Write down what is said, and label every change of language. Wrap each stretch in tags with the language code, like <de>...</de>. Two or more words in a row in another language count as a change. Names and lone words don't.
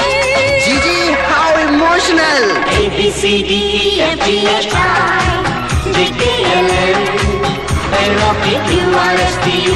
<hi>जीजी,</hi> <en>how emotional. A B C D E F G H I J K L M N O P Q R S T</en>